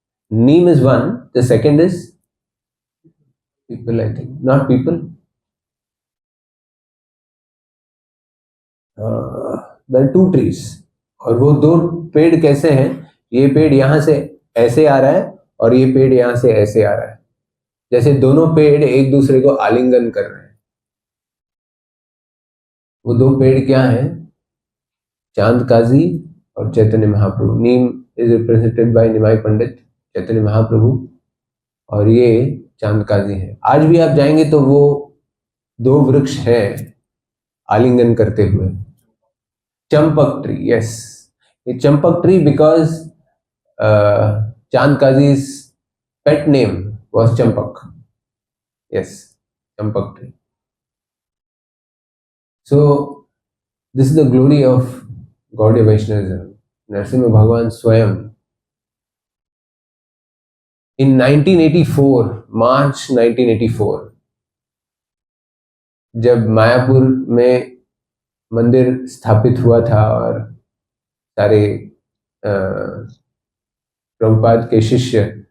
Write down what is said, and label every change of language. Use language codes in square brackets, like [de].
[en] Neem is one, the second is people, I think, not people. There are two trees, [hi] और वो दो पेड़ कैसे हैं? ये पेड़ यहां से ऐसे आ रहा है और ये पेड़ यहां से ऐसे आ रहा है, जैसे दोनों पेड़ एक दूसरे को आलिंगन कर रहे हैं। वो दो पेड़ क्या हैं? चांदकाजी और चैतन्य महाप्रभु। [en] neem is represented by Nimai Pandit, Chaitanya Mahaprabhu, [hi] और ये चांदकाजी है। आज भी आप जाएंगे तो वो दो वृक्ष हैं आलिंगन करते हुए। [en] Champak tree, yes, ये champak tree because Chandkazi's pet name was Champak. Yes, Champak tree. So this is the glory of Gaudiya Vaishnavism. [hi] Narasimha Bhagwan Swayam in 1984, March 1984, जब मायापुर में मंदिर स्थापित हुआ था और सारे प्रभुपाद के शिष्य